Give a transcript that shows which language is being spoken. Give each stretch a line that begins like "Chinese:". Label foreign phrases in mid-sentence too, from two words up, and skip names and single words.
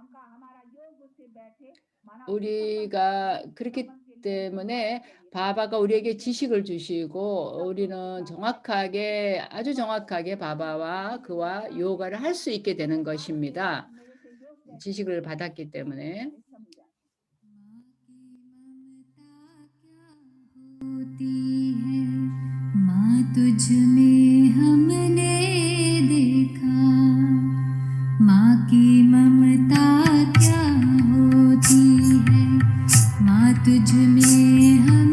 Korean: 우리가 그렇기 때문에 바바가 우리에게 지식을 주시고 우리는 아주 정확하게 바바와 그와 요가를 할 수 있게 되는 것입니다. 지식을 받았기 때문에.
Hindi: तुझ में हमने देखा माँ की ममता क्या होती है माँ तुझ में